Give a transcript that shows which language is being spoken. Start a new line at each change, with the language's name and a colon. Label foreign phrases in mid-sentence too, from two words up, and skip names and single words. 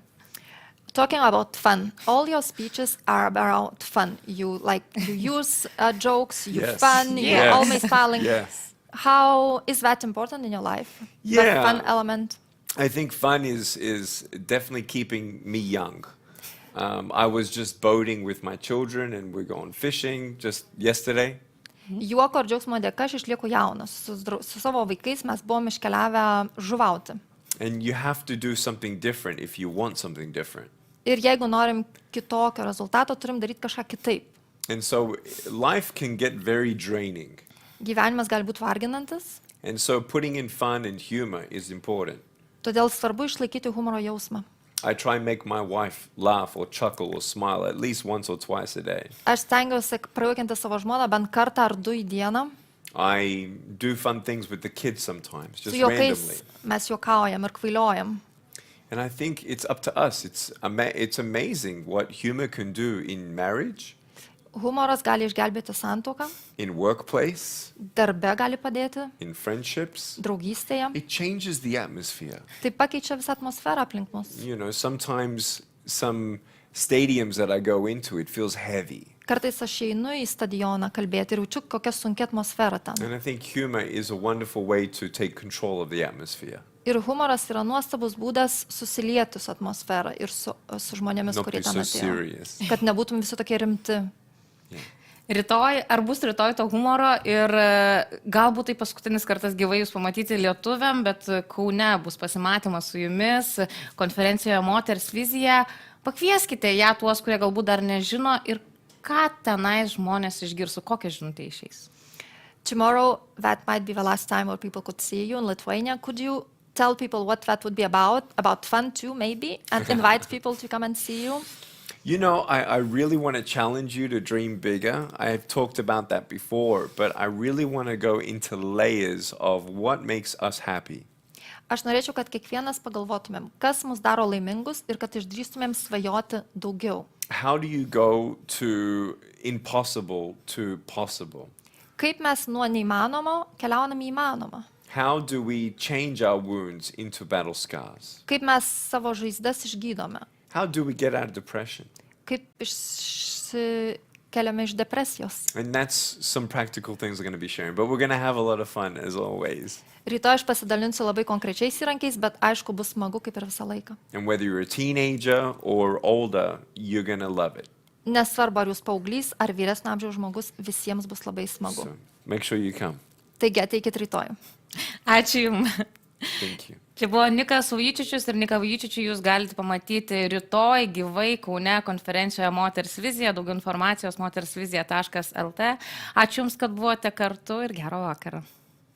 English: Talking about fun, all your speeches are about fun. You use jokes, you Yes. fun, Yes. you're always smiling. Yes. How is that important in your life? Yeah. The fun element. I think fun is definitely keeping me young. I was just boating with my children and we're going fishing just yesterday.
Lithuanian: Juoko ir džiaugsmo dėka aš išlieku jaunas. Su savo vaikais mes buvom iškeliavę žuvauti.
English: And you have to do something different if you want something different.
Lithuanian: Ir jeigu norim kitokio rezultato, turim daryti kažką kitaip.
English: And so life can get very draining.
Lithuanian: Gyvenimas gali būti varginantis,
English: And so putting in fun and humor is important.
Lithuanian: todėl svarbu išlaikyti humoro jausmą.
English: I try and make my wife laugh or chuckle or smile at least once or twice a day.
Lithuanian: Aš stengiuosi prajuokinti savo žmoną bent kartą ar du į dieną.
English: I do fun things with the kids sometimes,
Lithuanian: Su
English: just
Lithuanian: juokais
English: randomly.
Lithuanian: mes juokaujam ir kvailiojam.
English: And I think it's up to us. It's amazing what humor can do in marriage,
Lithuanian: Humoras gali išgelbėti santuoką,
English: in workplace,
Lithuanian: darbe gali padėti,
English: in friendships.
Lithuanian: draugystėje.
English: It changes the atmosphere.
Lithuanian: Tai pakeičia visą atmosferą aplink mus.
English: You know, sometimes some stadiums that I go into, it feels heavy.
Lithuanian: Kartais aš einu į stadioną kalbėti ir jaučiu, kokia sunkia atmosfera ten.
English: And I think humor is a wonderful way to take control of the atmosphere.
Lithuanian: Ir humoras yra nuostabus būdas susilieti su atmosfera ir su žmonėmis,
English: Not
Lithuanian: kurie
English: be
Lithuanian: ten
English: so
Lithuanian: atėjo.
English: serious.
Lithuanian: Kad nebūtum visi tokie rimti. Rytoj, ar bus rytoj to humoro ir galbūt tai paskutinis kartas gyvai jūs pamatyti lietuviam, bet Kaune bus pasimatymas su jumis, konferencijoje Moters vizija. Pakvieskite ją tuos, kurie galbūt dar nežino ir ką tenais žmonės išgirs, kokią žinutę išeis.
English: Tomorrow, that might be the last time where people could see you in Lithuania. Could you tell people what that would be about fun too, maybe, and invite people to come and see you? You know, I really want to challenge you to dream bigger. I have talked about that before, but I really want to go into layers of what makes us happy.
Lithuanian: Aš norėčiau, kad kiekvienas pagalvotumėm, kas mus daro laimingus ir kad išdrįstumėm svajoti daugiau.
English: How do you go to impossible to possible?
Lithuanian: Kaip mes nuo neįmanomo keliaunam į įmanomą?
English: How do we change our wounds into battle scars?
Lithuanian: Kaip mes savo žaizdas išgydome?
English: How do we get out of depression?
Lithuanian: Kaip išsikeliame iš depresijos?
English: And that's some practical things we're going to be sharing, but we're going to have a lot of fun as always.
Lithuanian: Rytoj aš pasidalinsiu labai konkrečiais įrankiais, bet aišku bus smagu kaip ir visą laiką.
English: And whether you're a teenager or older, you're going to love it.
Lithuanian: Nesvarbu, ar jūs paauglys, ar vyresnio amžiaus žmogus, visiems bus labai smagu.
English: So make sure you come.
Lithuanian: Taigi ateikit rytoj. Ačiū Jums.
English: Thank you.
Lithuanian: Čia buvo Nikas Vujičičius ir Niką Vujičičių jūs galite pamatyti rytoj gyvai Kaune konferencijoje Moters vizija, daugiau informacijos motersvizija.lt. Ačiū Jums, kad buvote kartu ir gero vakaro.